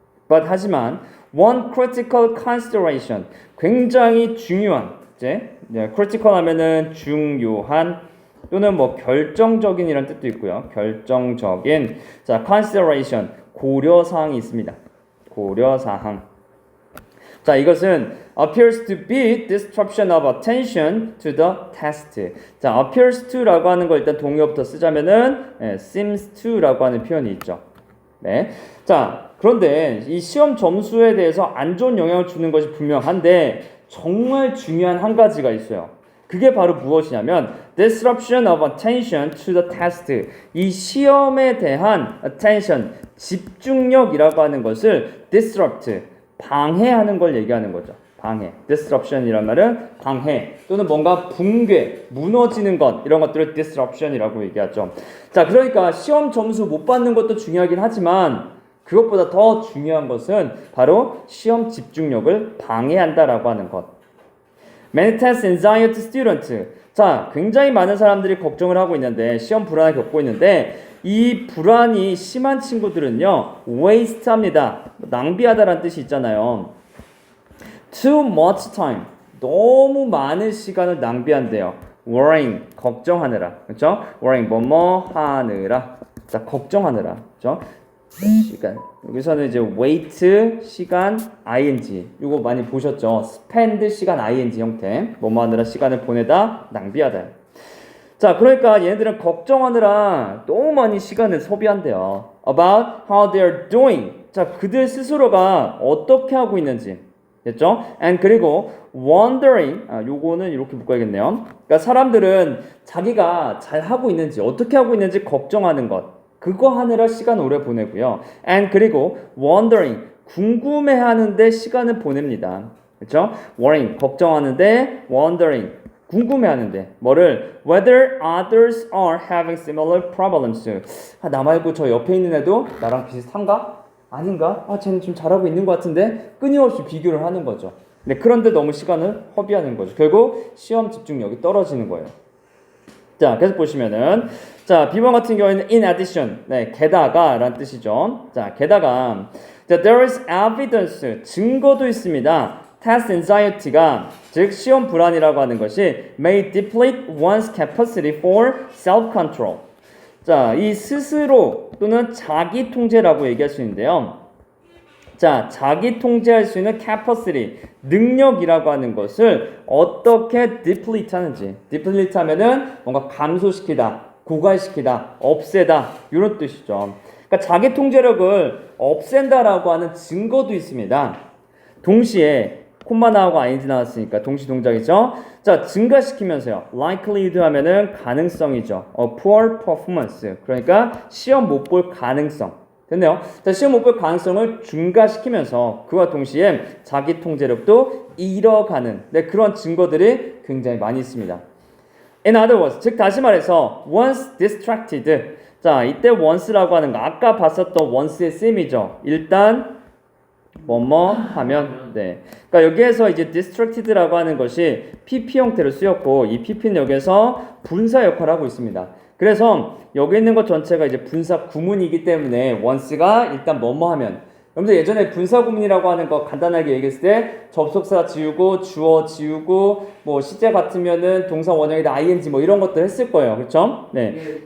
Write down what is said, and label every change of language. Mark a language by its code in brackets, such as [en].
[ko] 하지만 [en] one critical consideration, [ko] 굉장히 중요한, critical 하면은 중요한 또는 뭐 결정적인 이런 뜻도 있고요. 결정적인, 자, consideration, 고려사항이 있습니다. 고려사항. 자, 이것은 [en] appears to be disruption of attention to the test. [ko] 자, [en] appears to [ko] 라고 하는 거 일단 동의어부터 쓰자면은 [en] seems to [ko] 라고 하는 표현이 있죠. 네. 자, 그런데 이 시험 점수에 대해서 안 좋은 영향을 주는 것이 분명한데 정말 중요한 한 가지가 있어요. 그게 바로 무엇이냐면 [en] disruption of attention to the test. [ko] 이 시험에 대한 attention, 집중력이라고 하는 것을 disrupt, 방해하는 걸 얘기하는 거죠. 방해. disruption이란 말은 방해 또는 뭔가 붕괴, 무너지는 것, 이런 것들을 disruption이라고 얘기하죠. 자, 그러니까 시험 점수 못 받는 것도 중요하긴 하지만 그것보다 더 중요한 것은 바로 시험 집중력을 방해한다라고 하는 것. [en] Many test anxiety students. [ko] 자, 굉장히 많은 사람들이 걱정을 하고 있는데 시험 불안을 겪고 있는데 이 불안이 심한 친구들은요 waste합니다. 낭비하다라는 뜻이 있잖아요. [en] Too much time. [ko] 너무 많은 시간을 낭비한대요. worrying. 걱정하느라. 그렇죠? worrying. 뭐뭐 하느라. 자, 걱정하느라. 그렇죠? 시간. 여기서는 이제 wait 시간 ing. 이거 많이 보셨죠? spend 시간 ing 형태. 뭐뭐 하느라 시간을 보내다 낭비하다. 자, 그러니까 얘네들은 걱정하느라 너무 많이 시간을 소비한대요. [en] About how they're doing. [ko] 자, 그들 스스로가 어떻게 하고 있는지. 됐죠? [en] And 그리고 wondering. [ko] 요거는 이렇게 묶어야겠네요. 그러니까 사람들은 자기가 잘 하고 있는지, 어떻게 하고 있는지 걱정하는 것. 그거 하느라 시간 오래 보내고요. [en] And 그리고 wondering. [ko] 궁금해하는데 시간을 보냅니다. 그렇죠? worrying. 걱정하는데 wondering. 궁금해하는데 뭐를 [en] whether others are having similar problems. [ko] 나 말고 저 옆에 있는 애도 나랑 비슷한가? 아닌가? 쟤는 좀 잘하고 있는 것 같은데 끊임없이 비교를 하는 거죠. 네, 그런데 너무 시간을 허비하는 거죠. 결국 시험 집중력이 떨어지는 거예요. 자, 계속 보시면은 자, B번 같은 경우에는 [en] in addition. [ko] 네, 게다가 라는 뜻이죠. 자, 게다가 [en] there is evidence. [ko] 증거도 있습니다. [en] test anxiety가 [ko] 즉 시험 불안이라고 하는 것이 [en] may deplete one's capacity for self-control. [ko] 자, 이 스스로 또는 자기 통제라고 얘기할 수 있는데요. 자, 자기 통제할 수 있는 capacity, 능력이라고 하는 것을 어떻게 deplete 하는지. deplete 하면은 뭔가 감소시키다, 고갈시키다, 없애다 이런 뜻이죠. 그러니까 자기 통제력을 없앤다라고 하는 증거도 있습니다. 동시에 콤마 나오고 ing 나왔으니까 동시 동작이죠. 자, 증가시키면서요. likelihood 하면은 가능성이죠. [en] poor performance. [ko] 그러니까 시험 못 볼 가능성. 됐네요. 자, 시험 못 볼 가능성을 증가시키면서 그와 동시에 자기 통제력도 잃어가는 그런 증거들이 굉장히 많이 있습니다. [en] In other words, [ko] 즉 다시 말해서 [en] once distracted. [ko] 자, 이때 once라고 하는 거 아까 봤었던 once의 쓰임이죠. 일단 뭐뭐 하면 네. 그러니까 여기에서 이제 distracted라고 하는 것이 PP 형태로 쓰였고 이 PP는 여기에서 분사 역할을 하고 있습니다. 그래서 여기 있는 것 전체가 이제 분사 구문이기 때문에 once가 일단 뭐뭐 하면 여러분들 예전에 분사 구문이라고 하는 거 간단하게 얘기했을 때 접속사 지우고 주어 지우고 뭐 시제 같으면은 동사 원형에다 ing 뭐 이런 것들 했을 거예요. 그렇죠? 네.